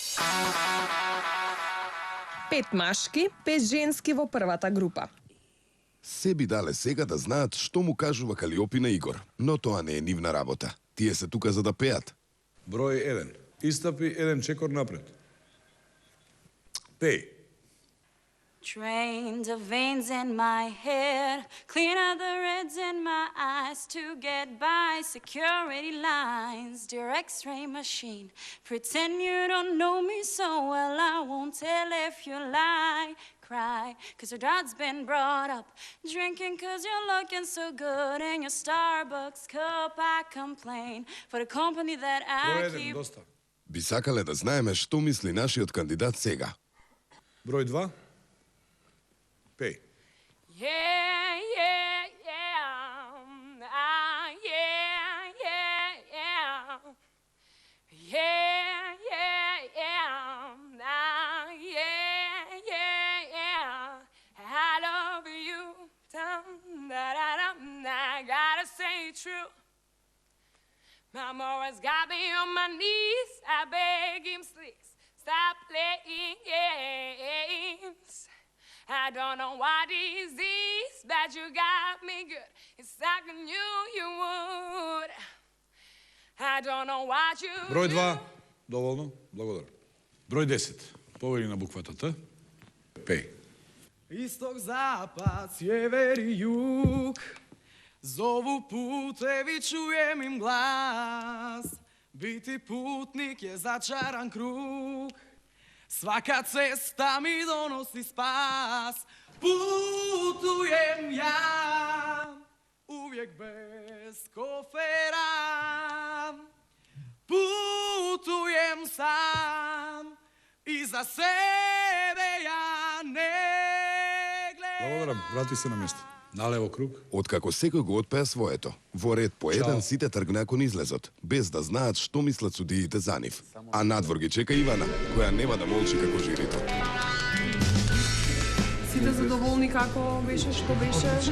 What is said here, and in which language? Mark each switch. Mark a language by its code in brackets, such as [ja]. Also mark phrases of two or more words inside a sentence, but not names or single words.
[mk] 5 машки, 5 женски во првата група. Се би дале сега да знаат што му кажува Калиопи на Игор, но тоа не е нивна работа. Тие се тука за да пеат. Број 1. Истапи еден чекор напред. Пеј. [en] Drain the veins in my head, clean out the reds in my eyes to get by. Security lines, dear X-ray machine. Pretend you don't know me so well, I won't tell if you lie. Cry, cause your dad's been brought up. Drinking cause you're looking so good in your Starbucks cup. I complain for the company that I keep. [mk] Би сакале да знаеме што мисли нашиот кандидат сега. Број 2. Пеј. [en] Yeah, yeah, yeah. Yeah, yeah, yeah. Yeah, yeah, yeah. Yeah, yeah, yeah. I love you. I gotta say true. Mama always got me on my knees. I beg him, please stop playing games. I don't know what is this, but you got me good. It's like I knew you would. I don't know what you [mk] Број 2. Доволно. Благодарам. Број 10. Повели на буквата Т. Пеј. [sr] Исток, запад, север и југ, зову путеви, чуjem им глас. Бити путник е зачаран круг, свака цеста ми доноси спас. Путуjem ја, увijek bez kofera. Putujem sam i za sebe ja ne gledam. [mk] Благодарам. Врати се на место. Налево круг. Откако секој го отпеа своето, во ред по еден сите тргнаа кон излезот, без да знаат што мислат судиите за нив. А надвор ги чека Ивана, која нема да молчи како жирито. Сите задоволни како беше, што беше?